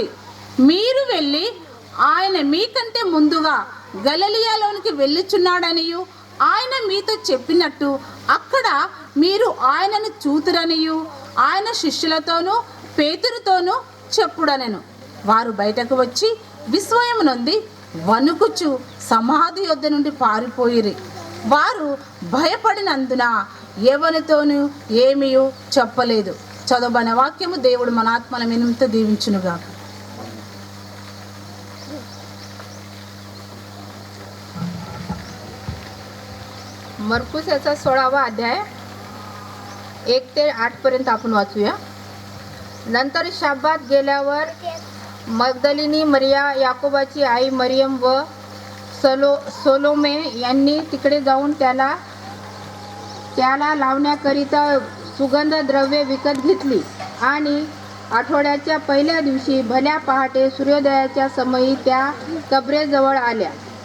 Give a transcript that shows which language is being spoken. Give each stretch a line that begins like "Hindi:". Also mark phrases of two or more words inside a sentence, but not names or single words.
Telugu: మీరు వెళ్ళి ఆయన మీకంటే ముందుగా గలిలయలోనికి వెళ్ళుచున్నాడనియు ఆయన మీతో చెప్పినట్టు అక్కడ మీరు ఆయనను చూతురనియు ఆయన శిష్యులతోనూ పేతురుతోనూ చెప్పుడనెను. వారు బయటకు వచ్చి విస్మయం నొంది వణుకుచు సమాధి యొద్ద నుండి పారిపోయిరి. వారు భయపడినందున ఎవరితోనూ ఏమీ చెప్పలేదు. చదవబడిన వాక్యము దేవుడు మన ఆత్మల నిమిత్త దీవించునుగా.
Marathi: मरकुस याचा 16वा अध्याय 1 ते 8 पर्यंत आपण वाचूया. नंतर शाब्बात गेल्यावर मगदलिनी मरिया, याकोबाची आई मरियम व सोलोमे यांनी तिकडे जाऊन त्याला लावण्याकरिता सुगंध द्रव्ये विकत घेतली आणि आठवड्याच्या पहिल्या दिवशी भल्या पहाटे सूर्योदयाच्या समयी त्या कबरेजवळ आल्या.